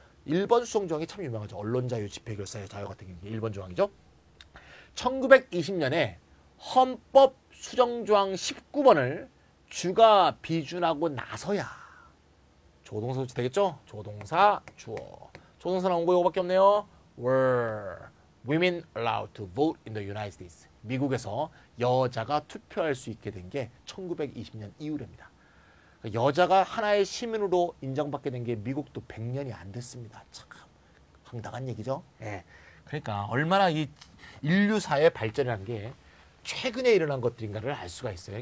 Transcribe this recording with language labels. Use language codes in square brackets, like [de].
[ko] 1번 수정조항이 참 유명하죠. 언론자유, 집회결사의 자유 같은 게 1번 조항이죠. 1920년에 헌법 수정조항 19번을 주가 비준하고 나서야 조동사 조치 되겠죠? 조동사 주어. 조동사 나온 거 이거밖에 없네요. [en] Were women allowed to vote in the United States? [ko] 미국에서 여자가 투표할 수 있게 된 게 1920년 이후랍니다. 여자가 하나의 시민으로 인정받게 된 게 미국도 100년이 안 됐습니다. 참 황당한 얘기죠. 예. 그러니까 얼마나 이 인류사의 발전이라는 게 최근에 일어난 것들인가를 알 수가 있어요.